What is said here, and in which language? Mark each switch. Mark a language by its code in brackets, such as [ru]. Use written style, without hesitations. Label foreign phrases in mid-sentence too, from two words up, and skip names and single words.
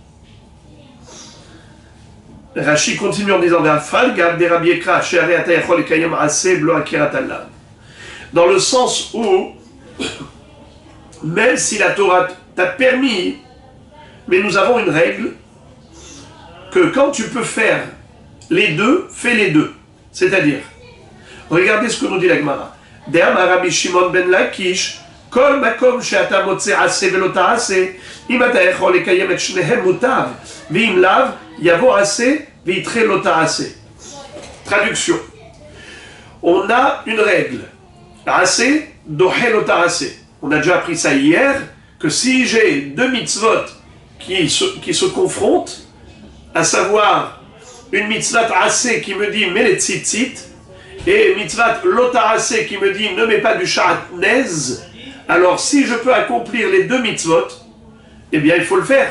[fr] Rashi continue en disant dans le sens où même si la Torah t'a permis, mais nous avons une règle que quand tu peux faire les deux, fais les deux. C'est-à-dire, regardez ce que nous dit la Gemara. [he] דאמר רבי שמעון בן לקיש, כל מקום שאתה מוצא עשה ולא תעשה, אם אתה יכול לקיים את שניהם מוטב, ואם לאו יבוא עשה וידחה לא תעשה. [fr] Traduction. On a une règle. [he] עשה, דוחה לא תעשה. [fr] On a déjà appris ça hier, que si j'ai 2 mitzvot qui se confrontent, à savoir une mitzvah assez qui me dit mets les tzitzit, et mitzvah lotarase qui me dit ne mets pas du shatnez, alors si je peux accomplir les 2 mitzvot, eh bien il faut le faire.